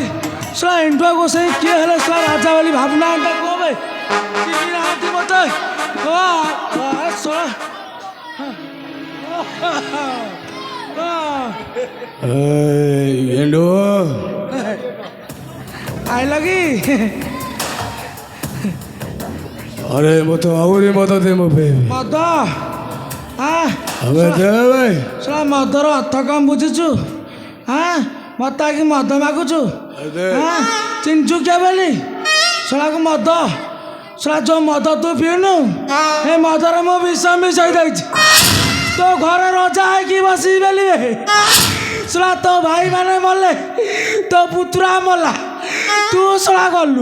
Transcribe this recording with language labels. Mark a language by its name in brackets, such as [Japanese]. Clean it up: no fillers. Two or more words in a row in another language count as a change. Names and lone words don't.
[Odia] ଶଳା ଏଣ୍ଡୁଆ ଗୋସାଇଁ କିଏ ହେଲେ ଶଳା ରାଜା ବୋଲି ଭାବୁନାହାନ୍ତି? କବେ ଚିହ୍ନି ନାହାନ୍ତି ମତେ? ଆଇଲ କି? [Hindi] अरे वो तो और ही मदद है मुझे [Odia] ମଦ? [Hindi] हमें दे भाई [Odia] ଶଳା ମଦର ଅର୍ଥ କଣ ବୁଝୁଛୁ? ମତେ ଆଗେ ମଦ ମାଗୁଛୁ? ଚିହ୍ନିଛୁ କିଏ ବୋଲି? ଶଳାକୁ ମଦ, ଶଳା ଯୋଉ ମଦ ତୁ ପିଉନୁ ଏ ମଦରେ ମୁଁ ବିଷ ମିଶାଇ ଦେଇଛି। ତୋ ଘରେ ରଜା ହେଇକି ବସିବି ବୋଲି ଶଳା ତୋ ଭାଇମାନେ ମଲେ, ତୋ ପୁତୁରା ମଲା, ତୁ ଶଳା ଗଲୁ।